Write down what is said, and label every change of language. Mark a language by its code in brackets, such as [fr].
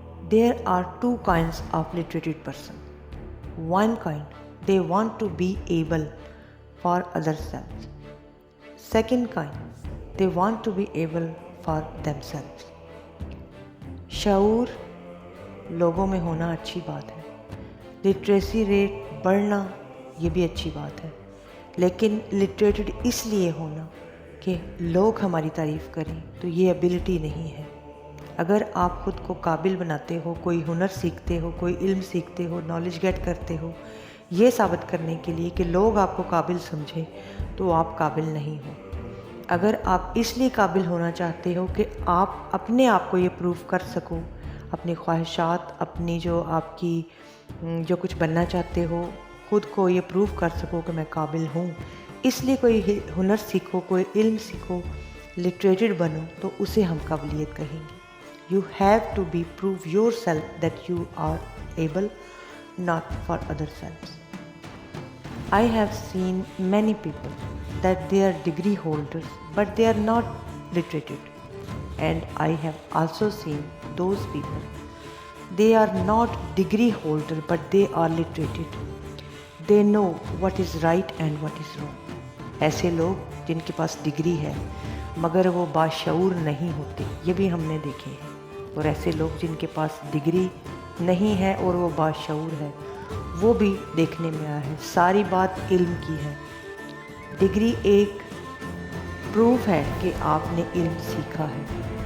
[en] There are two kinds of literated person. One kind, they want to be able for other selves. Second kind, they want to be able for themselves. [hi] शऊर लोगों में होना अच्छी बात है, literacy rate बढ़ना ये भी अच्छी बात है, लेकिन लिटरेटेड इसलिए होना कि लोग हमारी तारीफ़ करें तो ये एबिलिटी नहीं है। अगर आप ख़ुद को काबिल बनाते हो, कोई हुनर सीखते हो, कोई इल्म सीखते हो, नॉलेज गेट करते हो ये साबित करने के लिए कि लोग आपको काबिल समझें, तो आप काबिल नहीं हो। अगर आप इसलिए काबिल होना चाहते हो कि आप अपने आप को ये प्रूव कर सको, अपनी ख्वाहिशात, अपनी जो आपकी जो कुछ बनना चाहते हो, ख़ुद को ये प्रूव कर सको कि मैं काबिल हूँ, इसलिए कोई हुनर सीखो, कोई इल्म सीखो, लिटरेटेड बनो, तो उसे हम काबिलियत कहेंगे। [en] You have to be prove yourself that you are able, not for other selves. I have seen many people that they are degree holders but they are not literated, and I have also seen those people they are not degree holder but they are literated. They know what is right and what is wrong. [hi] ऐसे लोग जिनके पास degree है मगर वो बाशऊर नहीं होते, ये भी हमने देखे हैं। और ऐसे लोग जिनके पास डिग्री नहीं है और वो बाशऊर है, वो भी देखने में आया है। सारी बात इल्म की है। डिग्री एक प्रूफ है कि आपने इल्म सीखा है।